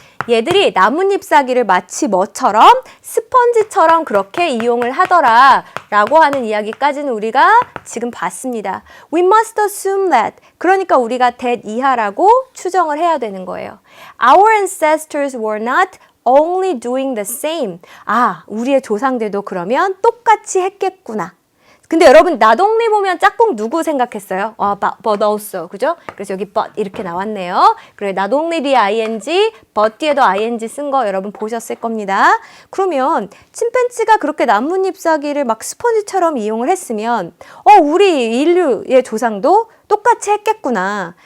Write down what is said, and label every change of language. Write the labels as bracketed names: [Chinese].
[Korean] 얘들이 나뭇잎 사기를 마치 뭐처럼 스펀지처럼 그렇게 이용을 하더라 라고 하는 이야기까지는 우리가 지금 봤습니다. [English] We must assume that. [Korean] 그러니까 우리가 that 이하라고 추정을 해야 되는 거예요. [English] Our ancestors were not only doing the same. [Korean] 우리의 조상들도 그러면 똑같이 했겠구나. 근데 여러분 not only 보면 짝꿍 누구 생각했어요? but also 그죠? 그래서 여기 but 이렇게 나왔네요. 그래 not only 뒤에 ing, but 뒤에도 ing 쓴 거 여러분 보셨을 겁니다. 그러면 침팬지가 그렇게 나뭇잎 사기를 막 스펀지처럼 이용을 했으면 우리 인류의 조상도 똑같이 했겠구나.